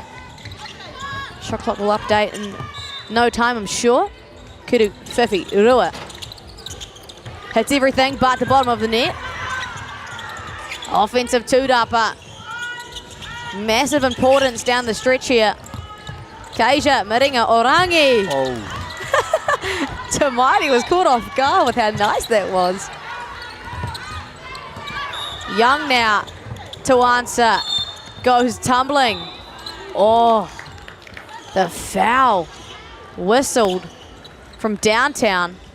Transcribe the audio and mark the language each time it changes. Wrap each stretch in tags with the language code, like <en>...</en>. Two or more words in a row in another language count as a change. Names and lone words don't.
<en>Shot clock will update in no time, I'm sure. Kuru Fifi Rua hits everything but the bottom of the net. Offensive two-dapper. Massive importance down the stretch here. Keija Miringa Orangi. Oh. Tamati was caught off guard with how nice that was. Young now to answer. Goes tumbling. Oh, the foul whistled from downtown.</en>